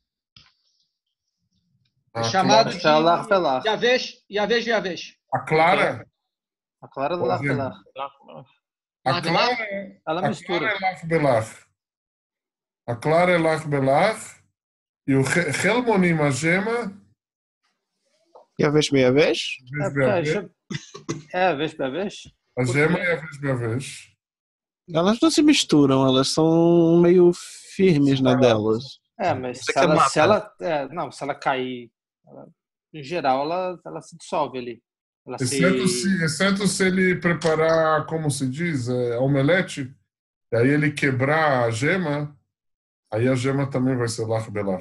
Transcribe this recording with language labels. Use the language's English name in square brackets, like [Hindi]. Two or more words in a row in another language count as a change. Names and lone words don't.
[Portuguese] É chamado de Yavesh. A clara? A clara do Larbelar. A clara ela mistura. É Larbelar. A clara é Larbelar. E o Helmonim, a gema... [Hebrew] יבש ביבש? יבש ביבש? [Portuguese] A gema é [Hebrew] יבש ביבש. [Portuguese] Elas não se misturam, elas são meio firmes na delas. Mas se ela cair, em geral, ela se dissolve ali. Exceto se ele preparar, como se diz, omelete, e aí ele quebrar a gema, aí a gema também vai ser Larbelar.